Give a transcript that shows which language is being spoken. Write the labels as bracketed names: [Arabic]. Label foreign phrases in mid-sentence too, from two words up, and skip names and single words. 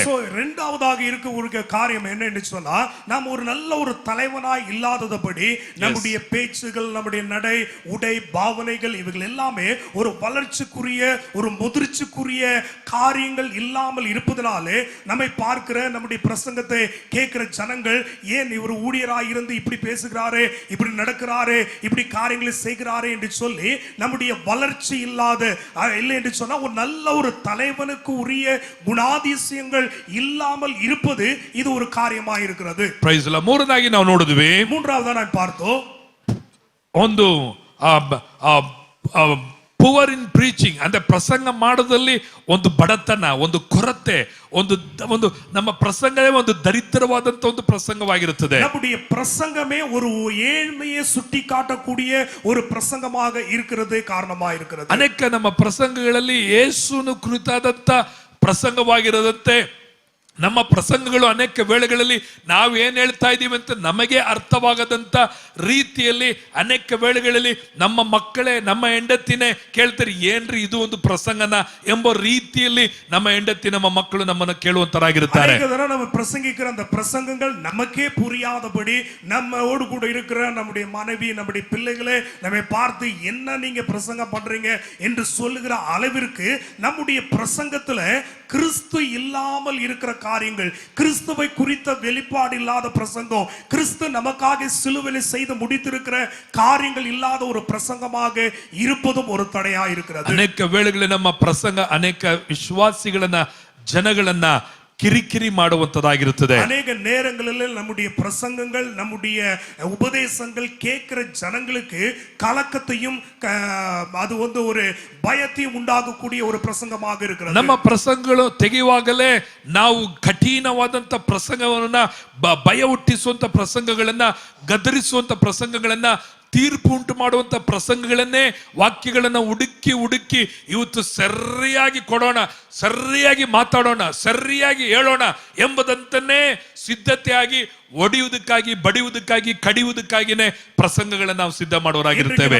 [Tamil] இரண்டாவதாக இருக்க ஒரு காரியம் என்ன என்று சொன்னா, நாம் ஒரு நல்ல ஒரு தலைவனாய் இல்லாதபடி நம்முடைய பேச்சுகள், நம்முடைய நடை, உடை, பாவனைகள் இவைகள் எல்லாமே ஒரு வளர்ச்சிக்குரிய ஒரு முதிர்ச்சிக்குரிய காரியங்கள் இல்லாமல் இருப்பதனாலே நம்மை பார்க்கிற நம்முடைய பிரசங்கத்தை கேட்கிற ஜனங்கள், ஏன் இவர் ஊழியராய் இருந்து இப்படி பேசுகிறாரே, இப்படி நடக்கிறாரே, இப்படி காரியங்களை செய்கிறாரே என்று சொல்லி நம்முடைய வளர்ச்சி இல்லாத இல்லை என்று சொன்னா ஒரு நல்ல ஒரு தலைவனுக்கு உரிய குணாதிசயங்கள் இல்லாமல் இருப்பது இது ஒரு காரியமாக இருக்கிறது. [English] praise the Lord. [Kannada] ಮೂರನೇದಾಗಿ ನಾವು ನೋಡಿದ್ವಿ, [Tamil] மூன்றாவதா ನಾವು பார்த்தோம், [Kannada] ಒಂದು [English] poor in preaching [Kannada] ಅಂದ್ರೆ ಪ್ರಸಂಗ ಮಾಡೋದಲ್ಲಿ ಒಂದು ಬಡತನ, ಒಂದು ಕೊರತೆ, ಒಂದು ನಮ್ಮ ಪ್ರಸಂಗವೇ ಒಂದು ದರಿದ್ರವಾದಂತ ಒಂದು ಪ್ರಸಂಗವಾಗಿರುತ್ತದೆ. [Tamil] நம்முடைய பிரசங்கமே ஒரு ஏழ்மையை சுட்டி காட்டக்கூடிய ஒரு பிரசங்கமாக இருக்கிறது, காரணமாக இருக்கிறது. [Kannada] ಅನೇಕ ನಮ್ಮ ಪ್ರಸಂಗಗಳಲ್ಲಿ ಯೇಸುವಿನ ಕುರಿತಾದಂತ ಪ್ರಸಂಗವಾಗಿರದಂತೆ ನಮ್ಮ ಪ್ರಸಂಗಗಳು ಅನೇಕ ವೇಳೆಗಳಲ್ಲಿ ನಾವು ಏನ್ ಹೇಳ್ತಾ ಇದ್ದೀವಿ ಅಂತ ನಮಗೆ ಅರ್ಥವಾಗದಂತ ರೀತಿಯಲ್ಲಿ ಅನೇಕ ವೇಳೆಗಳಲ್ಲಿ ನಮ್ಮ ಮಕ್ಕಳೇ, ನಮ್ಮ ಹೆಂಡತಿನೇ ಕೇಳ್ತಾರೆ, ಏನ್ರಿ ಇದು ಒಂದು ಪ್ರಸಂಗನ ಎಂಬ ರೀತಿಯಲ್ಲಿ ನಮ್ಮ ಹೆಂಡತಿ, ನಮ್ಮ ಮಕ್ಕಳು ನಮ್ಮನ್ನು ಕೇಳುವಂತರಾಗಿರುತ್ತಾರೆ. [Tamil] நம்ம பிரசங்கிக்கிற அந்த பிரசங்கங்கள் நமக்கே புரியாதபடி நம்மோடு கூட இருக்கிற நம்முடைய மனைவி, நம்முடைய பிள்ளைகளே நம்மை பார்த்து என்ன நீங்க பிரசங்கம் பண்றீங்க என்று சொல்லுகிற அளவிற்கு நம்முடைய பிரசங்கத்துல கிறிஸ்து இல்லாமல் இருக்கிற காரியங்கள், கிறிஸ்துவை குறித்த வெளிப்பாடு இல்லாத பிரசங்கம், கிறிஸ்து நமக்காக சிலுவையில் செய்து முடித்திருக்கிற காரியங்கள் இல்லாத ஒரு பிரசங்கமாக இருப்பதும் ஒரு தடையா இருக்கிறது. [Kannada] ಅನೇಕ ವೇಳೆಗಳಲ್ಲಿ ನಮ್ಮ ಪ್ರಸಂಗ ಅನೇಕ ವಿಶ್ವಾಸಿಗಳನ್ನ, ಜನಗಳನ್ನ ಕಿರಿಕಿರಿ ಮಾಡುವಂತದಾಗಿರುತ್ತದೆ. [Tamil] அநேக நேரங்களில் நம்முடைய பிரசங்கங்கள், நம்முடைய உபதேசங்கள் கேட்கிற ஜனங்களுக்கு கலக்கத்தையும் அது வந்து ஒரு பயத்தையும் ಉಂಟಾಗக்கூடிய ஒரு பிரசங்கமாக இருக்கிறது. [Kannada] ನಮ್ಮ ಪ್ರಸಂಗಗಳು ತೆಗೆಯುವಾಗಲೇ ನಾವು ಕಠಿಣವಾದಂತ ಪ್ರಸಂಗವನ್ನ, ಭಯ ಹುಟ್ಟಿಸುವಂತ ಪ್ರಸಂಗಗಳನ್ನ, ಗದರಿಸುವಂತ ಪ್ರಸಂಗಗಳನ್ನ, ತೀರ್ಪು ಉಂಟು ಮಾಡುವಂತ ಪ್ರಸಂಗಗಳನ್ನೇ, ವಾಕ್ಯಗಳನ್ನ ಹುಡುಕಿ ಹುಡುಕಿ ಇವತ್ತು ಸರಿಯಾಗಿ ಕೊಡೋಣ, ಸರಿಯಾಗಿ ಮಾತಾಡೋಣ, ಸರಿಯಾಗಿ ಹೇಳೋಣ ಎಂಬುದಂತನ್ನೇ ಸಿದ್ಧತೆಯಾಗಿ ಒಡೆಯುವುದಕ್ಕಾಗಿ, ಬಡಿಯುವುದಕ್ಕಾಗಿ, ಕಡಿಯುವುದಕ್ಕಾಗಿನೇ பிரசங்கங்களை ನಾವು ಸಿದ್ಧ ಮಾಡೋರಾಗಿರುತ್ತೇವೆ.